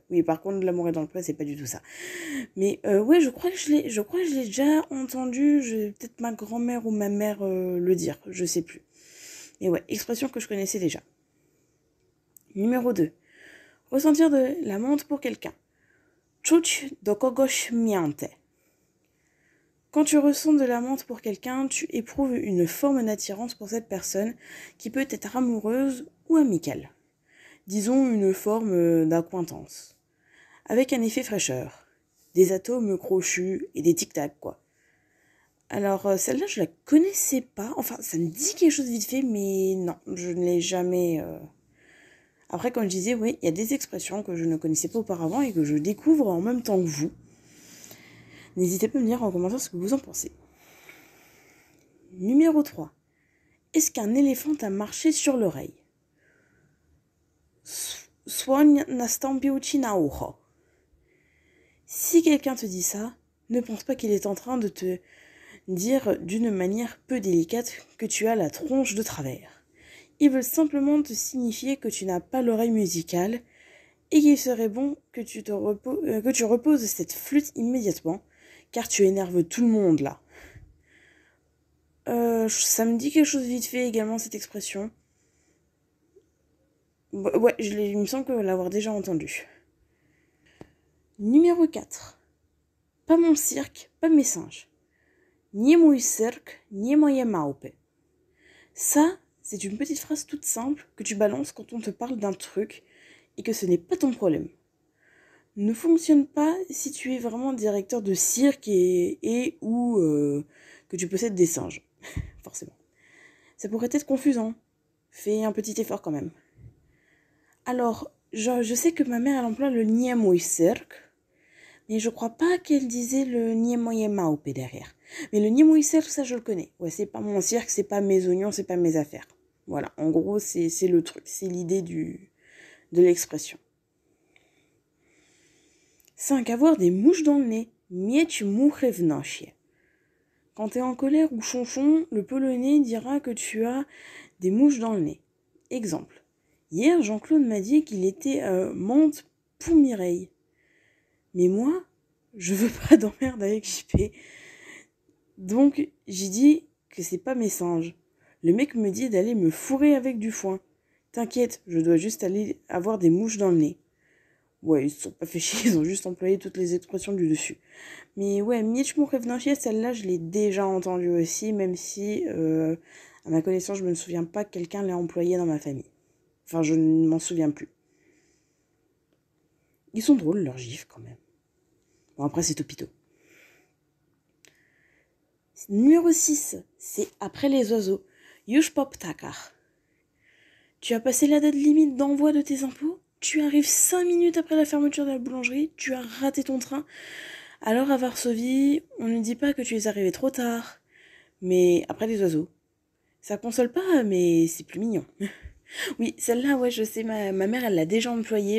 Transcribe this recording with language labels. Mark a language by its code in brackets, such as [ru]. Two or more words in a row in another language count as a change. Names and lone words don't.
[fr] Oui, par contre, L'amour est dans le pré, c'est pas du tout ça. Mais ouais, je crois que je l'ai déjà entendu. Peut-être ma grand-mère ou ma mère le dire, je sais plus. Mais ouais, expression que je connaissais déjà. Numéro 2. Ressentir de la menthe pour quelqu'un. [pl] Czuć do kogoś mięte. [fr] Quand tu ressens de la menthe pour quelqu'un, tu éprouves une forme d'attirance pour cette personne qui peut être amoureuse ou amicale. disons une forme d'accointance, avec un effet fraîcheur, des atomes crochus et des tic-tac, quoi. Alors, celle-là, je la connaissais pas. Enfin, ça me dit quelque chose vite fait, mais non, je ne l'ai jamais... Après, comme je disais, oui, il y a des expressions que je ne connaissais pas auparavant et que je découvre en même temps que vous. N'hésitez pas à me dire en commentaire ce que vous en pensez. Numéro 3. Est-ce qu'un éléphant a marché sur l'oreille? [pl] Słoń nastąpił ci na ucho. [fr] Si quelqu'un te dit ça, ne pense pas qu'il est en train de te dire d'une manière peu délicate que tu as la tronche de travers. Ils veulent simplement te signifier que tu n'as pas l'oreille musicale et qu'il serait bon que tu reposes cette flûte immédiatement, car tu énerves tout le monde là. Ça me dit quelque chose vite fait également cette expression. Ouais, il me semble que l'avoir déjà entendu. Numéro 4. Pas mon cirque, pas mes singes. [pl] Nie mój cyrk, nie moje małpy. [fr] Ça, c'est une petite phrase toute simple que tu balances quand on te parle d'un truc et que ce n'est pas ton problème. Ne fonctionne pas si tu es vraiment directeur de cirque ou que tu possèdes des singes, forcément. Ça pourrait être confusant. Fais un petit effort quand même. Alors, je sais que ma mère, elle emploie le [pl] nie mój cyrk, [fr] mais je crois pas qu'elle disait le [pl] nie moje małpy [fr] derrière. Mais le [pl] nie mój cyrk, [fr] ça je le connais. Ouais, c'est pas mon cirque, c'est pas mes oignons, c'est pas mes affaires. Voilà, en gros, c'est le truc, c'est l'idée de l'expression. 5. Avoir des mouches dans le nez. [pl] Mieć muchy w nosie. [fr] Quand t'es en colère ou chonchon, le polonais dira que tu as des mouches dans le nez. Exemple. Hier, Jean-Claude m'a dit qu'il était menthe pour Mireille. Mais moi, je veux pas d'emmerde avec JP. Donc, j'ai dit que c'est pas mes singes. Le mec me dit d'aller me fourrer avec du foin. T'inquiète, je dois juste aller avoir des mouches dans le nez. Ouais, ils se sont pas fait chier, ils ont juste employé toutes les expressions du dessus. Mais ouais, Mieć mu revnachier, celle-là, je l'ai déjà entendue aussi, même si, à ma connaissance, je me souviens pas que quelqu'un l'ait employée dans ma famille. Enfin, je ne m'en souviens plus. Ils sont drôles, leurs gifs, quand même. Bon, après, c'est Topito. Numéro 6, c'est après les oiseaux. [pl] Już po ptakach. [fr] Tu as passé la date limite d'envoi de tes impôts? Tu arrives 5 minutes après la fermeture de la boulangerie, tu as raté ton train. Alors à Varsovie, on ne dit pas que tu es arrivé trop tard. Mais après les oiseaux. Ça console pas, mais c'est plus mignon. Oui, celle-là, ouais, je sais, ma mère, elle l'a déjà employée.